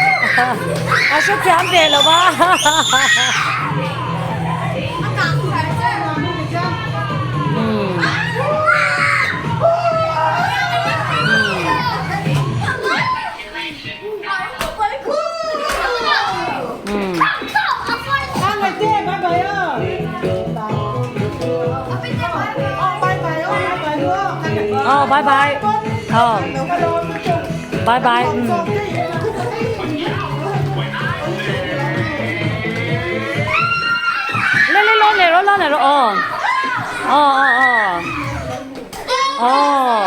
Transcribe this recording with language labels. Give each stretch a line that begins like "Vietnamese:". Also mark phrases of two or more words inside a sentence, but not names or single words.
Chinese: 啊，是讲对了吧？嗯。嗯。
Vietnamese: ăn ngày tết
English: bye bye
Vietnamese: ơ
English: bye bye
Vietnamese: ơ
English: bye bye
Vietnamese: nữa
Chinese: 哦，拜拜。哦，拜拜。嗯。来，捞来了，捞来了。哦，哦哦哦。哦。